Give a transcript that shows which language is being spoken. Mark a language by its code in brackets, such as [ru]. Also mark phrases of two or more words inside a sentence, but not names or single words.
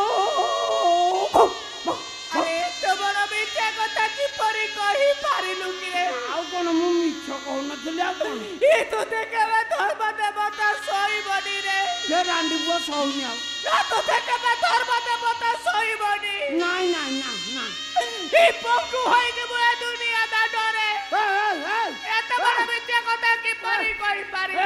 [or] ଆରେ ତୋ ବଡ଼ ବେଟା କଥା କି ପରି କହି ପାରିଲୁ କି ଦେଲି ଆଉ କଣ ଏ ତୋତେ କେବେ ଧର୍ମ ଦେବତା ସହିବନି ରେ ସେ ରାଣ୍ଡି ପୁଅ ସହୁନି ଆଉ ନା ତୋତେ କେବେ ଧର୍ମ ଦେବତା ସହିବନି ନାଇଁ ନାଇଁ ନା ନା ଏ ପଙ୍ଗୁ ହୋଇକି ମୁଁ ଏ ଦୁନିଆ ଦାଣ୍ଡରେ ଏତେ ବଡ଼ ମିଥ୍ୟା କଥା କିପରି କହିପାରିବି